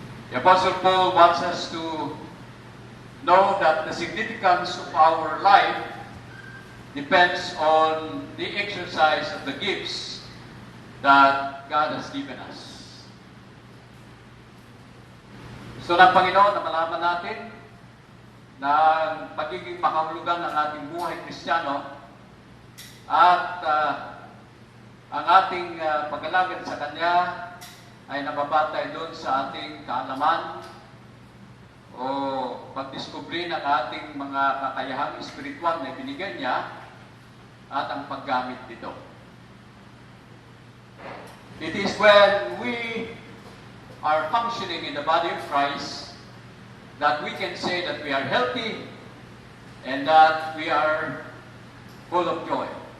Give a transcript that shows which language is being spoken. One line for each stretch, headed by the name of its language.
English: The apostle Paul wants us to know that the significance of our life depends on the exercise of the gifts that God has given us.
Filipino: Gusto ng Panginoon na malaman natin na ang pagiging makahulugan ng ating buhay Kristiyano at ang ating pag-alagad sa Kanya ay nababatay doon sa ating kaalaman o pagdiskubre ng ating mga kakayahang espiritual na binigyan niya at ang paggamit dito.
English: It is when we are functioning in the body of Christ that we can say that we are healthy and that we are full of joy.